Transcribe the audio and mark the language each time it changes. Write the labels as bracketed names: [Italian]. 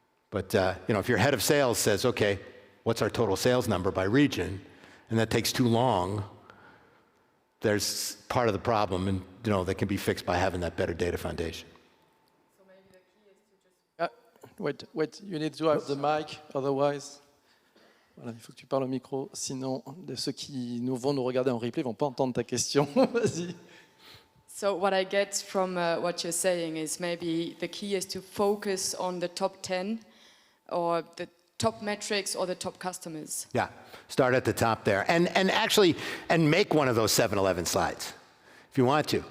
[English] But if your head of sales says, okay, what's our total sales number by region, and that takes too long, there's part of the problem, and that can be fixed by having that better data foundation. So maybe the key is to just... Wait, you need to have the mic, otherwise... [French] Voilà, il faut que tu parles au micro, sinon ceux qui vont nous regarder en replay ne vont pas entendre ta question. Vas-y. [English] So what I get from what you're saying is maybe the key is to focus on the top 10 or the top metrics or the top customers. Yeah, start at the top there. And actually make one of those 7-Eleven slides if you want to.